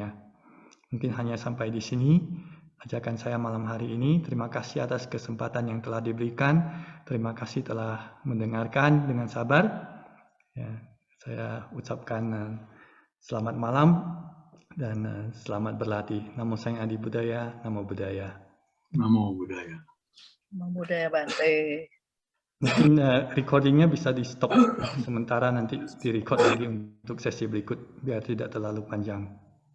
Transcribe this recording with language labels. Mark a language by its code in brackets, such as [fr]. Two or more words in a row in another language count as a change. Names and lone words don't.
[id] Mungkin hanya sampai di sini ajakan saya malam hari ini. Terima kasih atas kesempatan yang telah diberikan. Terima kasih telah mendengarkan dengan sabar. Ya, saya ucapkan selamat malam dan selamat berlatih. [pi] Namo Sang Adi Budaya, Namo Buddhaya. Namo Buddhaya. Namo Buddhaya Bante. [id] Mungkin recordingnya bisa di stop sementara, nanti di record lagi untuk sesi berikut biar tidak terlalu panjang.